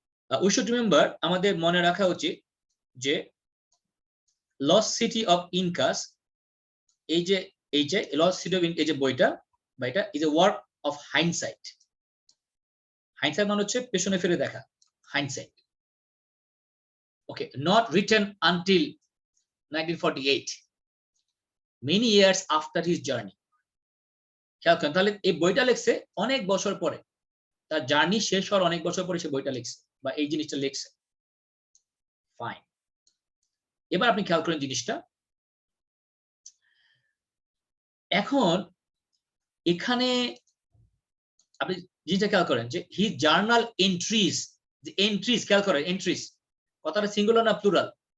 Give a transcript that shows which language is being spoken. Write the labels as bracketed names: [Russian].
[English] we should remember, [Bangla] আমাদের মনে রাখা উচিত যে লস্ট সিটি অফ ইনকাস, এই যে লস্ট সিটি অফ, এই যে বইটা [English] Is a work of hindsight. [Bangla] হাইন্ডসাইট মানে হচ্ছে পেছনে ফিরে দেখা, হাইন্ডসাইট। [English] Okay, not written until 1948, many years after his journey. [Bangla] খেয়াল করেন, তাহলে এই বইটা লিখছে অনেক বছর পরে, তার জার্নি শেষ হওয়ার অনেক বছর পরে সে বইটা লিখছে, বা এই জিনিসটা লিখছে। ফাইন, এবার আপনি খেয়াল করেন জিনিসটা। এখন এখানে আপনি জিনিসটা খেয়াল করেন যে হি জার্নাল এন্ট্রিজ, যে এন্ট্রিজ, খেয়াল করেন এন্ট্রিজ কথাটা সিঙ্গুলার না প্লুরাল?